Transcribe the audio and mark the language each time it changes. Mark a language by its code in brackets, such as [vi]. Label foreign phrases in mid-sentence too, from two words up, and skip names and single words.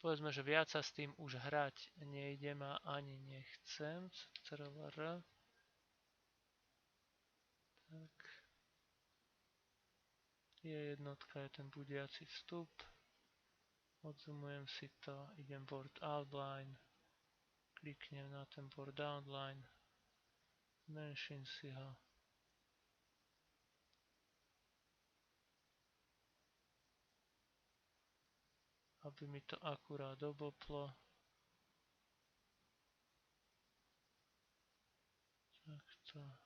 [sk] Povedzme, že viac sa s tým už hrať nejdem a ani nechcem. CTRL-R. Tak. Jednotka je ten budiaci vstup. Odzumujem si to, idem [en] board outline. [sk] Kliknem na ten [en] board outline. [sk] Zmenším si ho. Aby mi to akurát doboplo. Takto.